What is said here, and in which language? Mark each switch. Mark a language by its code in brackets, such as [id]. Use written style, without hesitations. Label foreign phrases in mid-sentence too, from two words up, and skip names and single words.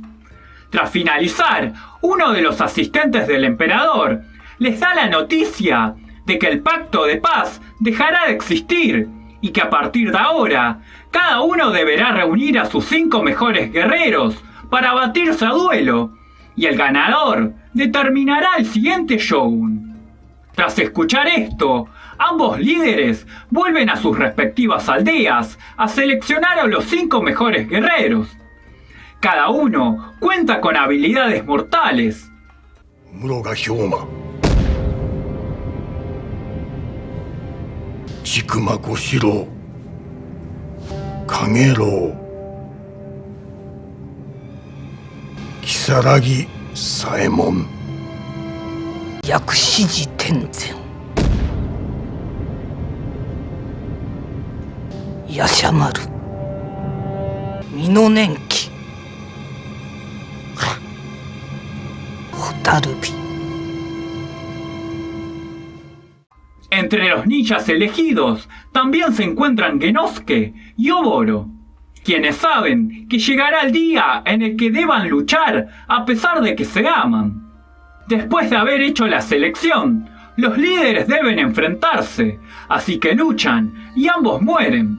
[es] Tras finalizar, uno de los asistentes del emperador les da la noticia de que el pacto de paz dejará de existir y que a partir de ahora, cada uno deberá reunir a sus 5 mejores guerreros para batirse a duelo, y el ganador determinará el siguiente shogun. Tras escuchar esto, ambos líderes vuelven a sus respectivas aldeas a seleccionar a los 5 mejores guerreros. Cada uno cuenta con habilidades mortales. Muroga Hyoma, Chikuma Koshiro, Kagero, Kisaragi Saemon, Yakushiji Tenzen, Yashamaru, Minonenki, Hotarubi. Entre los ninjas elegidos también se encuentran Genosuke y Oboro, quienes saben que llegará el día en el que deban luchar a pesar de que se aman. Después de haber hecho la selección, los líderes deben enfrentarse, así que luchan y ambos mueren.